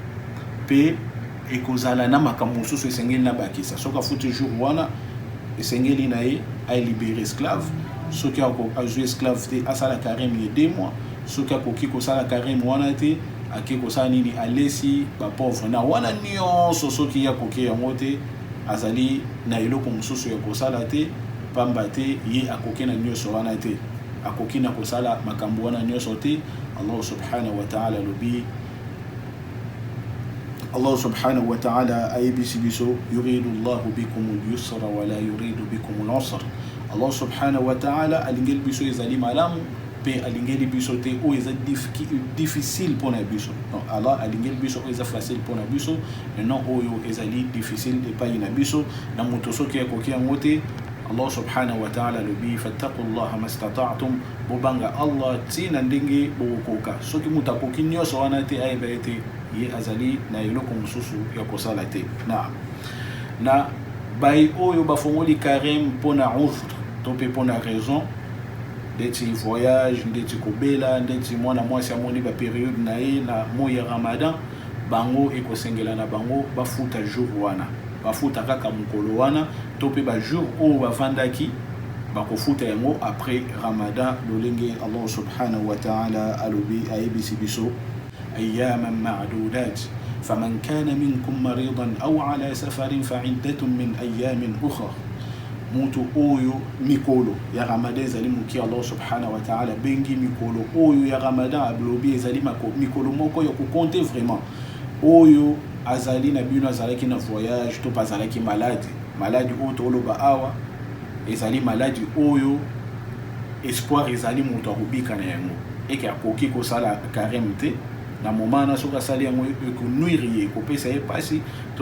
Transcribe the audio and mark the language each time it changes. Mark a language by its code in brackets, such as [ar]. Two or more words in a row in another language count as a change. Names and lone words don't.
[ln] pe ekozala na makambo mosusu esengeli na bakisa soki afuti jour wana esengeli na ye [fr] alibérer esclave [ln] soki azwi esclave te asala carême ya 2 mois soki akoki kosala carême wana te ake kosala nini alesi bapauvre na wana nyonso soki akoki yango te azali na eloko mosusu ya kosala te pamba te ye akoki na nyonso wana te akoki na kosala makambo wana nyonso te. [ar] الله سبحانه وتعالى [ln] ayebisi biso [ar] يريد الله بكم اليسر ولا يريد بكم العسر. الله سبحانه وتعالى [ln] alingeli biso ezali malamu pe alingeli biso te o eza difficile pona biso. Donc Allah alingeli biso o eza facile pona biso [fr] et non [ln] oyo ezali difficile epai na biso na moto soki akoki yango te. [ar] الله سبحانه وتعالى [ln] lubi [ar] فاتقوا الله ما استطعتم [ln] bobanga Allah tina ndenge bokoka soki mutakoki nyoso wana te ayeba ete ye azali na eloko mosusu ya kosala te. Na bai oyo bafongoli carême pona uzr to pe pona raison ndeti voyage ndeti kobela ndeti mwana mwasi amoni ba période na ye na moya Ramadan bango ekosengela na bango bafuta jour wana bafuta kaka mokolo wana to pe ba jour oyo bavandaki bakofuta yango après Ramadan lolenge [ar] الله سبحانه وتعالى [ln] alobi ayebisi biso [ar] أياما معدودات فمن كان منكم مريضا أو على سفر فعدة من أيام أخرى. [ln] mutu oyo mikolo ya Ramadan ezali muki [ar] الله سبحانه وتعالى [ln] bengi mikolo oyo ya Ramadan ablobi ezali mikolo moko ya kukonte vraiment oyo azali na bino azalaki na voyage to bazalaki malade oyo toloba awa ezali maladi oyo espoir ezali mutu akobika na yango eke akoki kosala carême te na moment na soka sali yango ekonuire ye kopesa ye pasi to